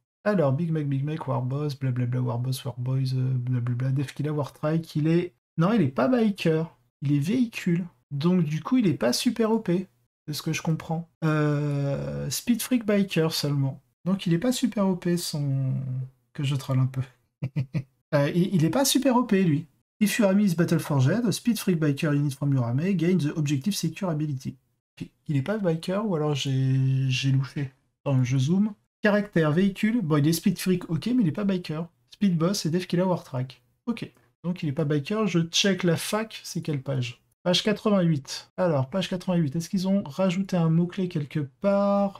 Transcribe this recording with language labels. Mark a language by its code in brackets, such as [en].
[fr] Alors, Big Mac, Warboss, blablabla, Warboys, blablabla, Def Killa Wartrike, il est... Non, il est pas biker, il est véhicule. Donc, du coup, il est pas super OP, c'est ce que je comprends. Speed Freak Biker seulement. Donc, il est pas super OP, son... Que je troll un peu. Il est pas super OP, lui. [en] If your army is battle-forged, Speed Freak Biker unit from your army gain the objective secure ability. [fr] Il est pas biker, ou alors j'ai louché. Attends, je zoome. Caractère, véhicule, bon il est Speed Freak, ok, mais il est pas biker. Speed Boss et Def Killa Wartrack. Ok, donc il est pas biker, je check la fac, c'est quelle page? Page 88. Alors, page 88, est-ce qu'ils ont rajouté un mot-clé quelque part?